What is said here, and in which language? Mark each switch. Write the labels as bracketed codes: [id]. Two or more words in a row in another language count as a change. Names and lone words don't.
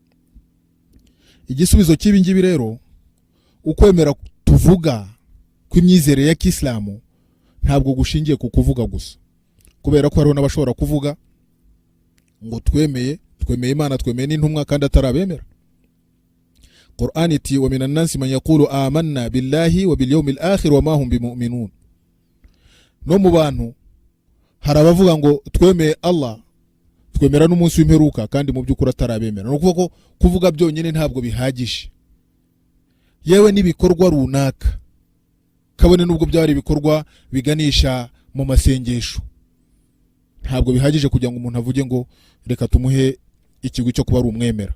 [rw] Igisubizo cy'ibi ngibi rero, ukwemera tuvuga kw'imyizerere ya Kiislamu ntabwo gushingiye ku kuvuga gusa, kubera ko hariho n'abashobora kuvuga ngo twemeye Imana, twemeye n'intumwa kandi atarabemera. [ar] Qur'an iti ومن الناس من يقول آمنا بالله وباليوم الآخر وما هم بمؤمنين. [rw] No mu bantu hari abavuga ngo twemeye Allah, twemera n'umunsi w'imperuka kandi mu by'ukuri atarabemera. No kuvuga ko kuvuga byonyine ntabwo bihagije, yewe n'ibikorwa runaka, kabone nubwo byari ibikorwa biganisha mu masengesho, ntabwo bihagije kugira ngo umuntu avuge ngo reka tumuhe ikigwi cyo kuba ari umwemera.